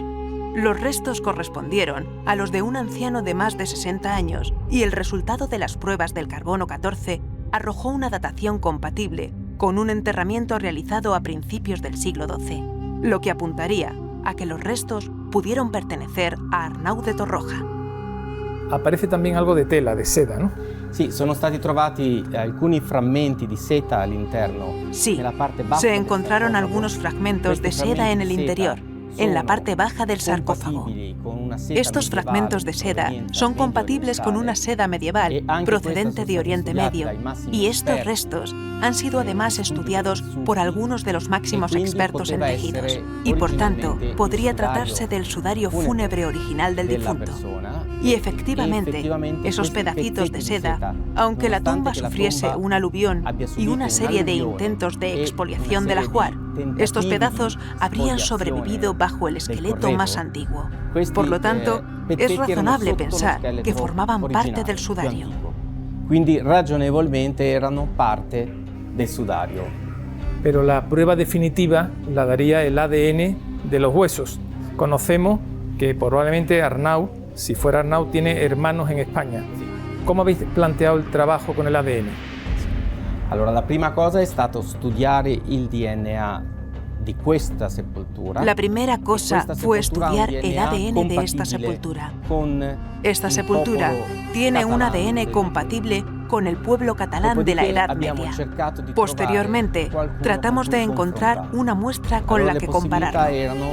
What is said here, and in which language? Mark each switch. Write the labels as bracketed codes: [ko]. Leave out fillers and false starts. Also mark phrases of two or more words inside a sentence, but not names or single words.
[es] Los restos correspondieron a los de un anciano de más de 60 años y el resultado de las pruebas del carbono 14 arrojó una datación compatible con un enterramiento realizado a principios del siglo XII, lo que apuntaría a que los restos pudieron pertenecer a Arnau de Torroja. Aparece también algo de tela, de seda, ¿no? Sí, [it] sono stati trovati alcuni frammenti di seta all'interno. [es] Sí, se encontraron algunos fragmentos de seda en el interior, en la parte baja del sarcófago. Estos fragmentos de seda son compatibles con una seda medieval procedente de Oriente Medio, y estos restos han sido además estudiados por algunos de los máximos expertos en tejidos, y por tanto podría tratarse del sudario fúnebre original del difunto. Y efectivamente, esos pedacitos de seda, aunque la tumba sufriese un aluvión y una serie de intentos de expoliación del ajuar, estos pedazos habrían sobrevivido bajo el esqueleto más antiguo. Por lo tanto, es razonable pensar que formaban parte del sudario. [it] Quindi ragionevolmente erano parte del sudario. [es] Pero la prueba definitiva la daría el ADN de los huesos. Conocemos que probablemente Arnau, si fuera Arnau, tiene hermanos en España. ¿Cómo habéis planteado el trabajo con el ADN? [it] Allora, la prima cosa è stato studiare il DNA di questa sepoltura. [es] La primera cosa fue estudiar el ADN de esta sepultura. Esta sepultura tiene un ADN compatible con el pueblo catalán de la Edad Media. Posteriormente, tratamos de encontrar una muestra con la que compararlo.